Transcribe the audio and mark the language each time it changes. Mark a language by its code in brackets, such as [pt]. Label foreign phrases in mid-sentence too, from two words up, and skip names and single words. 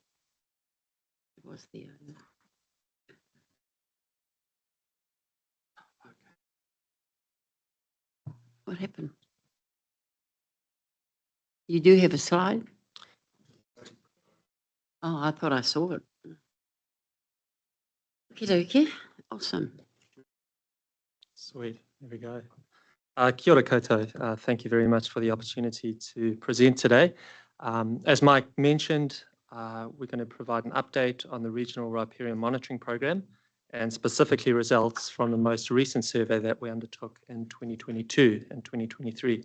[en] It was there. What happened? You do have a slide? Oh, I thought I saw it. Okay, awesome. Sweet, there we go. [mi] Kia ora koutou. [en] Thank you very much for the opportunity to present today. As Mike mentioned, we're going to provide an update on the Regional Riparian Monitoring Program and specifically results from the most recent survey that we undertook in 2022 and 2023.